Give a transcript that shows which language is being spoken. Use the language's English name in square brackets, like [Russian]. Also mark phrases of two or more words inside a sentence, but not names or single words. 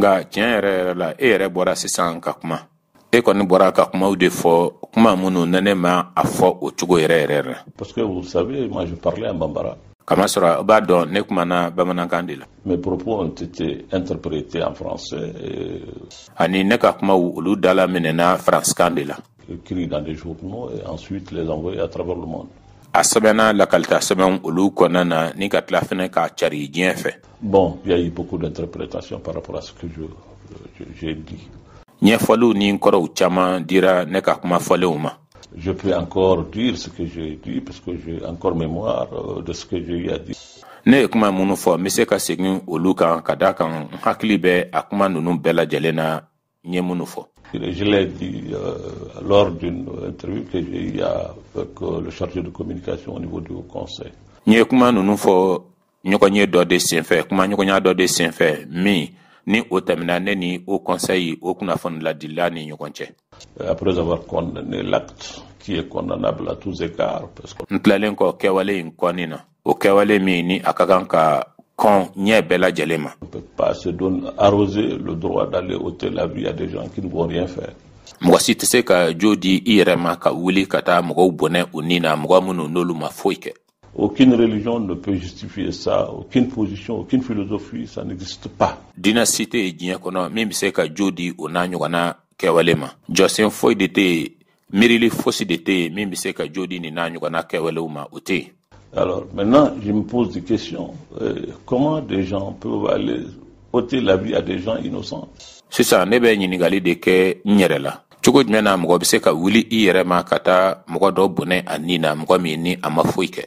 [Bambara] Nga tiɲɛ yɛrɛ la e yɛrɛ bɔra sisan ka kuma e kɔni bɔra ka kumaw de fɔ kuma minnu nene ma a fɔ o cogo yɛrɛ. [French] Parce que vous savez, moi je parlais en bambara. [Bambara] Kama sɔrɔ b'a dɔn ne kumana bamanankan de la. [French] Mes propos ont été interprétés en français. [Bambara] Ani ne ka kumaw olu dala minɛna faransikan de la. [French] Écrits dans des journaux et ensuite les envoyer à travers le monde. [Bambara] A sɛbɛnna lakalita sɛbɛn olu kɔnɔna na ni ka tila fɛnɛ k'a cari diɲɛ fɛ. [French] Bon, il y a eu beaucoup d'interprétations par rapport à ce que j'ai dit. [Bambara] Ɲɛfɔliw ni kɔrɔw caman dira ne ka kuma fɔlenw ma. [French] Je peux encore dire ce que j'ai dit parce que j'ai encore mémoire de ce que j'ai eu à dire. [Bambara] Ne ye kuma minnu fɔ n bɛ se ka segin olu kan ka da kan n hakili bɛ a kuma ninnu bɛɛ lajɛlen na n ye minnu fɔ. [French] Je l'ai dit lors d'une interview que j'ai eue avec le chargé de communication au niveau du Haut Conseil. [Bambara] N ye kuma ninnu fɔ ɲɔgɔnye dɔ de senfɛ kuma ɲɔgɔnya dɔ de senfɛ min ni o tɛmɛna ne ni Haut Conseil o kunnafoni ladila ni ɲɔgɔn cɛ. [French] Après avoir condamné l'acte qui est condamnable à tous égards. [Bambara] N tilalen kɔ kɛwale in kɔni na o kɛwale min ni a ka kan ka kɔn ɲɛ bɛɛ lajɛlen ma. [French] On ne peut pas se donner arroser le droit d'aller ôter la vie à des gens qui ne vont rien faire. [Bambara] Mɔgɔ si tɛ se ka jo di i yɛrɛ ma ka wuli ka taa mɔgɔw bɔnɛ u ni na mɔgɔ minnu n'olu ma foyi kɛ. [French] Aucune religion ne peut justifier ça, aucune position, aucune philosophie, ça n'existe pas. [Bambara] Diinɛ si tɛ yen diɲɛ kɔnɔ min bɛ se ka jo di o n'a ɲɔgɔnna kɛwale ma. Jɔsen foyi de tɛ yen miirili fosi de tɛ yen min bɛ se ka jo di nin n'a ɲɔgɔnna kɛwalew ma o tɛ yen. [French] Alors maintenant, je me pose des questions. Comment des gens peuvent aller ôter la vie à des gens innocents? [Bambara] Sisan ne bɛ ɲininkali de kɛ n yɛrɛ la. Cogo jumɛn na mɔgɔ bɛ se ka wuli i yɛrɛ ma ka taa mɔgɔ dɔ bɔnɛ a ni na mɔgɔ min ni a ma foyi kɛ.